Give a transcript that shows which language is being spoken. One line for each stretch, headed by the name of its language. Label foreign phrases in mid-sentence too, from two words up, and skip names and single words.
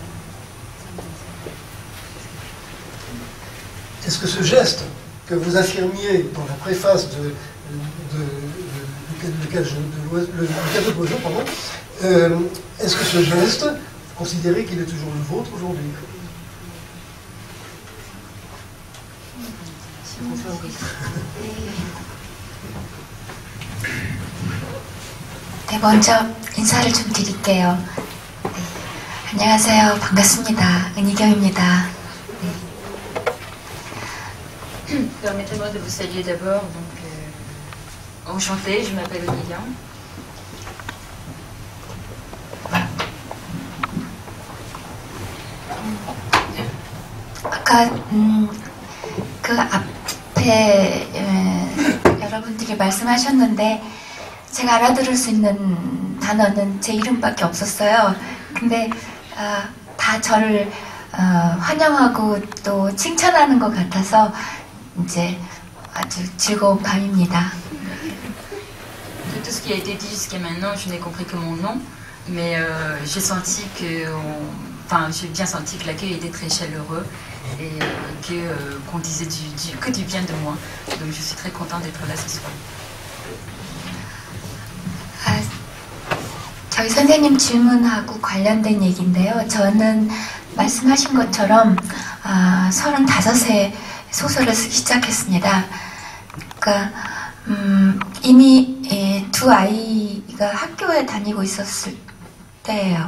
French: Est-ce que ce geste que vous affirmiez dans la préface le cadeau de l'oiseau, pardon, est-ce que ce geste, vous considérez qu'il est toujours le vôtre aujourd'hui?
Korean: 네, 먼저 인사를 좀 드릴게요. 네, 안녕하세요. 반갑습니다. 은희경입니다. 네.
French: Permettez-moi de vous saluer d'abord. Enchantée, je m'appelle Lilian.
Korean: 아까 그 앞에 여러분들이 말씀하셨는데 제가 알아들을 수 있는 단어는 제 이름밖에 없었어요. 근데 다 저를 환영하고 또 칭찬하는 것 같아서 이제 아주 즐거운 밤입니다.
French: De tout ce qui a été dit jusqu'à maintenant, je n'ai compris que mon nom, mais j'ai senti j'ai bien senti que l'accueil était très chaleureux et qu'on disait que du bien de moi. Donc je suis très contente d'être là ce soir.
Korean: 저희 선생님 질문하고 관련된 얘기인데요. 저는 말씀하신 것처럼 35세 소설을 쓰기 시작했습니다. 그러니까 이미 두 아이가 학교에 다니고 있었을 때예요.